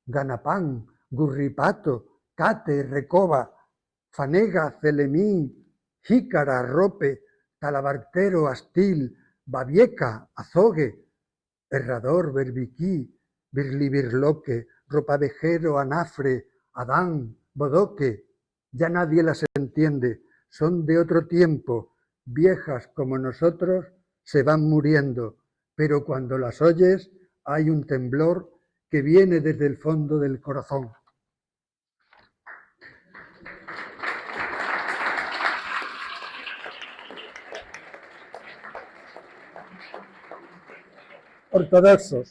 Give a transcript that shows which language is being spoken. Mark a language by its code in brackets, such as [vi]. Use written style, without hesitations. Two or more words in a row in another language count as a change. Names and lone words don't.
[es] ganapán, gurripato, cate, recoba, fanega, celemín, jícara, arrope, talabartero, astil, babieca, azogue, herrador, berbiquí, birlibirloque, ropavejero, anafre, adán, bodoque. Ya nadie las entiende, son de otro tiempo, viejas como nosotros, se van muriendo, pero cuando las oyes hay un temblor que viene desde el fondo del corazón. Ortodoxos.